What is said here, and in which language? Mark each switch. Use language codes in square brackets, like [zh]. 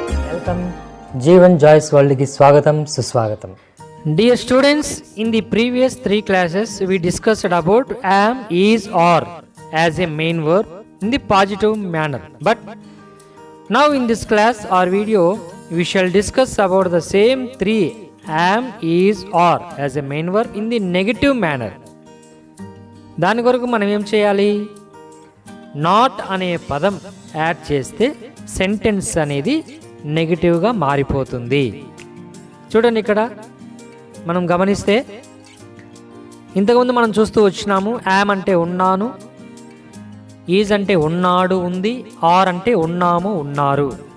[te] Welcome Jeevan joys world కి స్వాగతం సుస్వాగతం. [en] Dear students, in the previous 3 classes we discussed about am, is, are as a main verb in the positive manner. But now in this class or video we shall discuss about the same 3 am, is, are as a main verb in the negative manner. [te] దాని కొరకు మనం ఏం చేయాలి? Not అనే పదం add చేస్తే sentence అనేది నెగిటివ్గా మారిపోతుంది. చూడండి, ఇక్కడ మనం గమనిస్తే ఇంతకుముందు మనం చూస్తూ వచ్చినాము. యామ్ అంటే ఉన్నాను, ఈజ్ అంటే ఉన్నాడు ఉంది, ఆర్ అంటే ఉన్నాము ఉన్నారు.